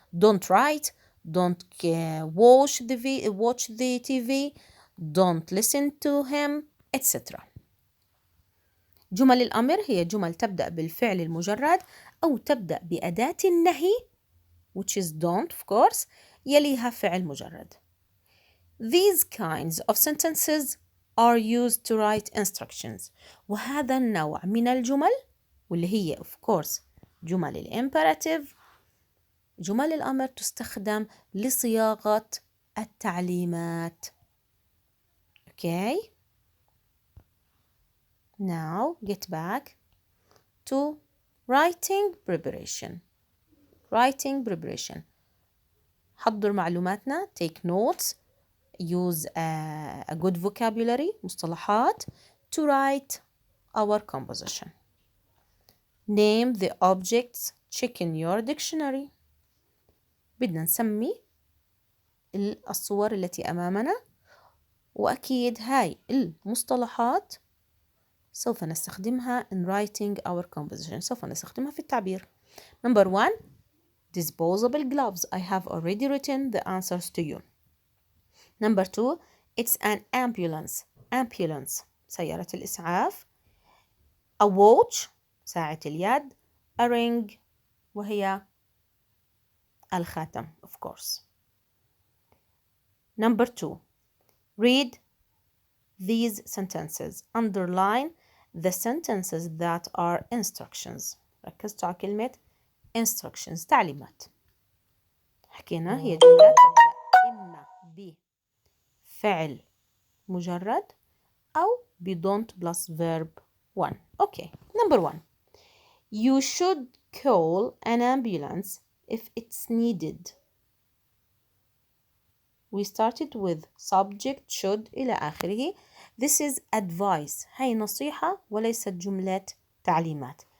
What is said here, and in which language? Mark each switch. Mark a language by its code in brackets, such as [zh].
[en] Don't write, don't watch the TV, don't listen to him, etc. [ar] جمل الأمر هي جمل تبدأ بالفعل المجرد أو تبدأ بأداة النهي [en] which is don't of course [ar] يليها فعل مجرد. [en] These kinds of sentences are used to write instructions. [ar] وهذا النوع من الجمل واللي هي [en] of course [ar] جمل الإمبerative، جمل الأمر تستخدم لصياغة التعليمات. [en] Okay? Now get back to writing preparation. Writing preparation. [ar] حضر معلوماتنا. [en] Take notes. Use a good vocabulary. مصطلحات to write our composition. Name the objects. Check in your dictionary. [ar] بدنا نسمي الصور التي أمامنا، وأكيد هاي المصطلحات سوف نستخدمها [en] in writing our composition. [ar] سوف نستخدمها في التعبير. [en] Number 1, disposable gloves. I have already written the answers to you. Number 2, it's an ambulance. [ar] Ambulance, سيارة الإسعاف. [en] A watch, [ar] ساعة اليد. [en] A ring, [ar] وهي الخاتم, [en] of course. Number 2, read these sentences. Underline the sentences that are instructions. [ar] ركزتوا على كلمة instructions, تعليمات. حكينا هي جملة تبدأ إما بفعل مجرد أو ب [en] don't plus verb 1. Okay. Number 1, you should call an ambulance if it's needed. We started with subject should [ar] إلى آخره. [en] This is advice. [ar] هي نصيحة وليست جملة تعليمات.